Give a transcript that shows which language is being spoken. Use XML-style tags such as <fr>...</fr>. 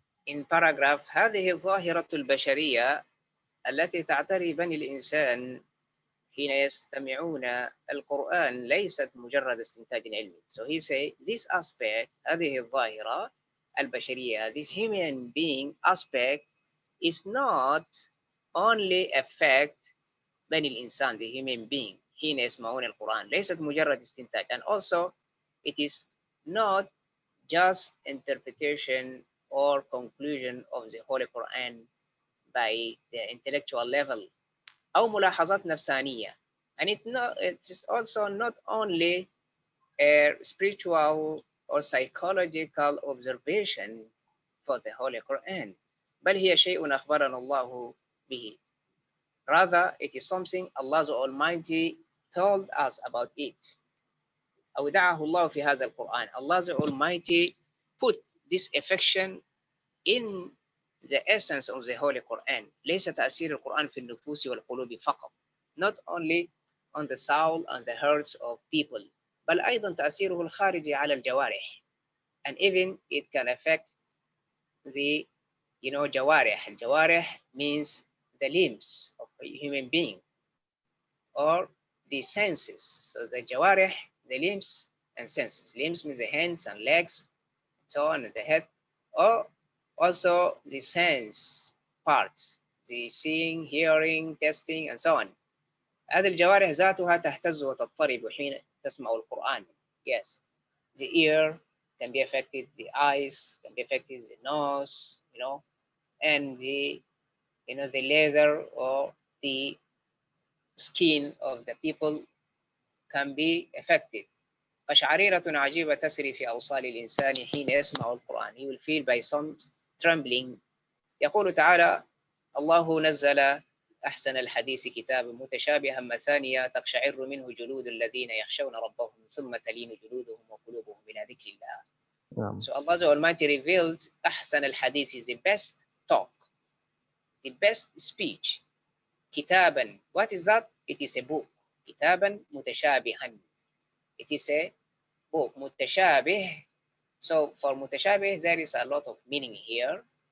<en>In paragraph,</en> <ar>هذه الظاهرة البشرية التي تعتري بني الإنسان حين يستمعون القرآن ليست مجرد استنتاج علمي.</ar> <en>So he say this aspect,</en> <ar>هذه الظاهرة البشرية,</ar> <en>this human being aspect, is not only affect</en> <ar>بني الإنسان,</ar> <en>the human being,</en> <ar>حين يسمعون القرآن, ليست مجرد استنتاج,</ar> <en>and also it is not just interpretation or conclusion of the Holy Quran by the intellectual level</en> <ar>أو ملاحظات نفسانية,</ar> <en>and it is also not only a spiritual or psychological observation for the Holy Quran,</en> <ar>بل هي شيء أخبرنا الله به.</ar> <en>Rather, it is something Allah the Almighty told us about it.</en> <ar>أودعه الله في هذا القرآن.</ar> <en>Allah the Almighty put this affection in the essence of the Holy Quran.</en> <ar>ليس تأثير القرآن في النفوس والقلوب فقط.</ar> <en>Not only on the soul and the hearts of people,</en> <ar>بل أيضا تأثيره الخارجي على الجوارح.</ar> <en>And even it can affect the, جوارح. الجوارح means the limbs of a human being or the senses. So the jawarih, the limbs and senses. Limbs means the hands and legs, and so on, and the head, or also the sense parts, the seeing, hearing, tasting, and so on.</en> <ar>هذه الجوارح ذاتها تهتز وتضطرب حين تسمع القرآن.</ar> <en>Yes, the ear can be affected, the eyes can be affected, the nose, and the, the leather or the skin of the people can be affected.</en> <ar>قشعريرة عجيبة تسري في أوصال الإنسان حين يسمع القرآن.</ar> <en>He will feel by some trembling.</en> <ar>يقول تعالى: الله نزل أحسن الحديث كتابا متشابها مثانية تقشعر منه جلود الذين يخشون ربهم ثم تلين جلودهم وقلوبهم إلى ذكر الله.</ar> <en>So Allah the Almighty revealed</en> <ar>أحسن الحديث</ar> <en>is the best talk, the best speech. كتابا, what is that? It is a book.</en> <ar>كتابا متشابها,</ar> <en>it is a book. متشابه, so for متشابه there is a lot of meaning here.</en>